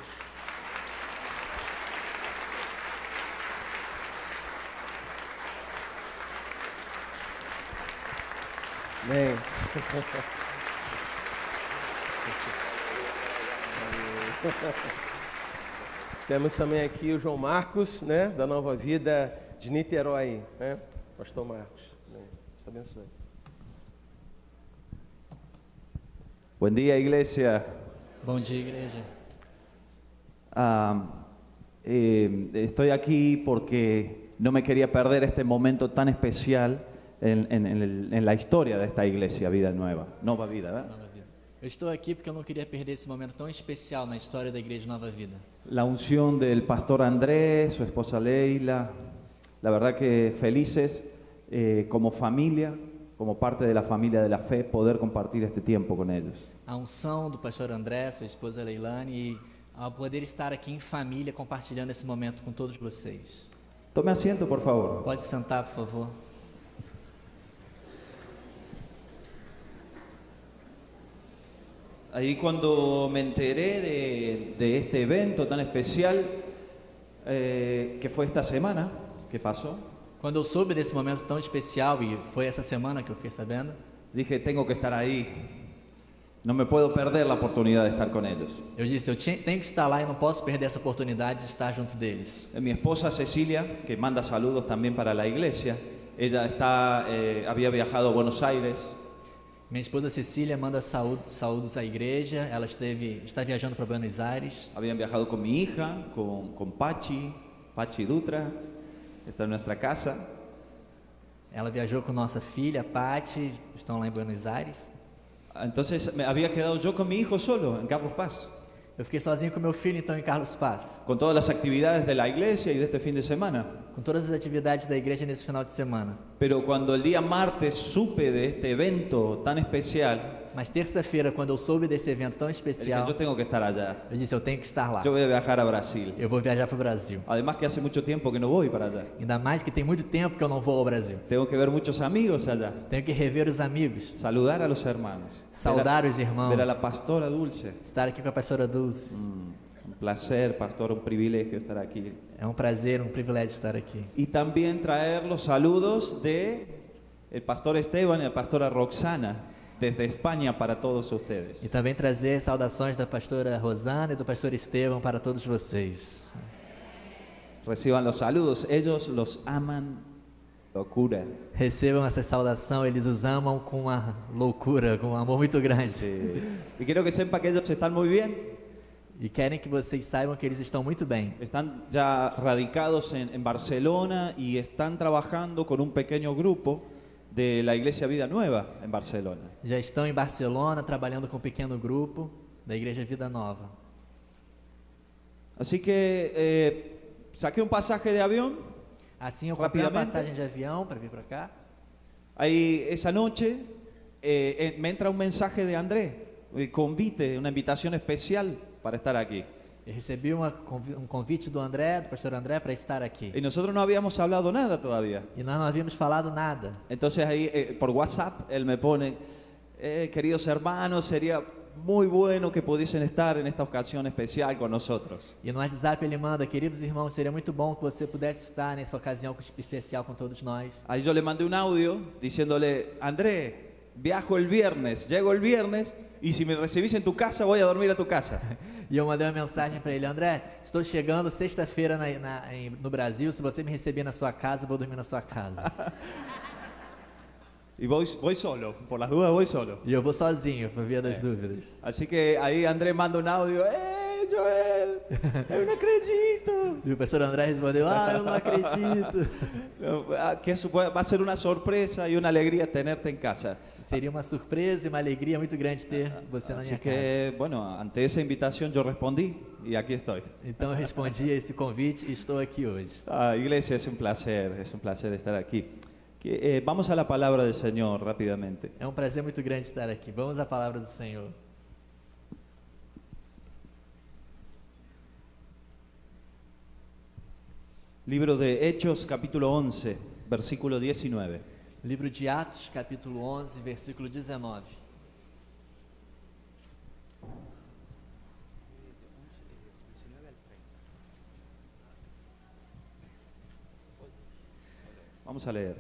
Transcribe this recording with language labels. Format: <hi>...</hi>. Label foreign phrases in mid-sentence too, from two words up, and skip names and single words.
<pt>Amém. Temos também aqui o João Marcos, né, da Nova Vida de Niterói, né? Pastor Marcos, né? Deus te abençoe.</pt> <es>Buen día, iglesia.</es> <pt>Bom dia, igreja.</pt> <es>Estoy aquí porque no me quería perder este momento tan especial en la historia de esta iglesia, Vida Nueva. Nova Vida, ¿verdad?</es> <pt>Nova Vida. Eu estou aqui porque eu não queria perder esse momento tão especial na história da Igreja Nova Vida.</pt> <es>La unción del pastor Andrés, su esposa Leila, la verdad que felices como familia, como parte de la familia de la fe, poder compartir este tiempo con ellos.</es> <pt>A unção do pastor André, sua esposa Leilane, e ao poder estar aqui em família compartilhando esse momento com todos vocês.</pt> <es>Tome asiento, por favor.</es> <pt>Pode sentar, por favor.</pt> <es>Ahí cuando me enteré de este evento tan especial que fue esta semana, que pasó,</es> <pt>Quando eu soube desse momento tão especial, e foi essa semana que eu fiquei sabendo,</pt> <es>dije, tengo que estar ahí. No me puedo perder la oportunidad de estar con ellos.</es> <pt>eu disse, tenho que estar lá e não posso perder essa oportunidade de estar junto deles.</pt> <es>Mi esposa Cecilia, que manda saludos también para la iglesia, ella había viajado a Buenos Aires.</es> <pt>Minha esposa Cecília manda saúdos à igreja, ela está viajando para Buenos Aires.</pt> <es>Habían viajado con mi hija, con Pachi Dutra, está en nuestra casa.</es> <pt>Ela viajou com nossa filha, Paty, estão lá em Buenos Aires.</pt> <es>Entonces me había quedado yo con mi hijo solo en Carlos Paz,</es> <pt>Eu fiquei sozinho com meu filho, então, em Carlos Paz,</pt> <es>con todas las actividades de la iglesia y de este fin de semana.</es> <pt>com todas as atividades da igreja nesse final de semana.</pt> <es>Pero cuando el día martes supe de este evento tan especial,</es> <pt>Mas terça-feira, quando eu soube desse evento tão</pt> <es>dije,</es> <pt>especial,</pt> <es>yo tengo que estar allá.</es> <pt>eu disse, eu tenho que estar lá.</pt> <es>Yo voy a viajar a Brasil.</es> <pt>Eu vou viajar para o Brasil.</pt> <es>Además que hace mucho tiempo que no voy para allá.</es> <pt>Ainda mais que tem muito tempo que eu não vou ao Brasil.</pt> <es>Tengo que ver muchos amigos allá.</es> <pt>Tenho que rever os amigos,</pt> <es>Saludar a los hermanos.</es> <pt>saudar os irmãos,</pt> <es>Ver a la pastora Dulce.</es> <pt>estar aqui com a pastora Dulce.</pt> <es>Un placer, pastor, un privilegio estar aquí.</es> <pt>É um prazer, um privilégio estar aqui.</pt> <es>Y también traer los saludos de el pastor Esteban y la pastora Roxana desde España para todos ustedes.</es> <pt>E também trazer saudações da pastora Rosana e do pastor Estevão para todos vocês.</pt> <es>Reciban los saludos, ellos los aman locura.</es> <pt>Recebam essa saudação, eles os amam com uma loucura, com um amor muito grande.</pt> <es>Sí. Y quiero que sepa que ellos están muy bien.</es> <pt>E querem que vocês saibam que eles estão muito bem.</pt> <es>Están ya radicados en Barcelona y están trabajando con un pequeño grupo de la Iglesia Vida Nueva en Barcelona.</es> <pt>Já estão em Barcelona trabalhando com um pequeno grupo da Igreja Vida Nova.</pt> <es>Así que saqué un pasaje de avión.</es> <pt>Assim eu comprei uma Rapidamente. passagem de avião para vir para cá.</pt> <es>Ahí esa noche me entra un mensaje de Andrés, el convite, una invitación especial para estar aquí.</es> <pt>Eu recebi um convite do André, do pastor André, para estar aqui.</pt> <es>Y nosotros no habíamos hablado nada todavía.</es> <pt>E nós não havíamos falado nada.</pt> <es>Entonces ahí por WhatsApp él me pone, queridos hermanos, sería muy bueno que pudiesen estar en esta ocasión especial con nosotros.</es> <pt>E no WhatsApp ele manda: queridos irmãos, seria muito bom que você pudesse estar nessa ocasião especial com todos nós.</pt> <es>Ahí yo le mandé un audio diciéndole, André, viajo el viernes, llego el viernes y si me recibís en tu casa voy a dormir a tu casa.</es> <pt>E eu mandei uma mensagem para ele: André, estou chegando sexta-feira no Brasil, se você me receber na sua casa, eu vou dormir na sua casa.</pt> <es>Y voy solo, por las dudas voy solo.</es> <pt>E eu vou sozinho, por via das dúvidas.</pt> <es>Así que ahí Andrés manda un audio, Joel, yo no acredito.</es> <pt>E o pastor André respondeu: eu não acredito.</pt> <es>Que eso va a ser una sorpresa y una alegría tenerte en casa.</es> <pt>Seria uma surpresa e uma alegria muito grande ter você na</pt> <es>Así</es> <pt>minha casa.</pt> <es>que, bueno, ante esa invitación yo respondí y aquí estoy.</es> <pt>Então eu respondi a esse convite e estou aqui hoje.</pt> <es>Iglesia, es un placer estar aquí. Vamos a la palabra del Señor rápidamente.</es> <pt>É um prazer muito grande estar aqui. Vamos à palavra do Senhor.</pt> <es>Libro de Hechos, capítulo 11, versículo 19.</es> <pt>Livro de Atos, capítulo 11, versículo 19.</pt> <es>Vamos a leer.</es>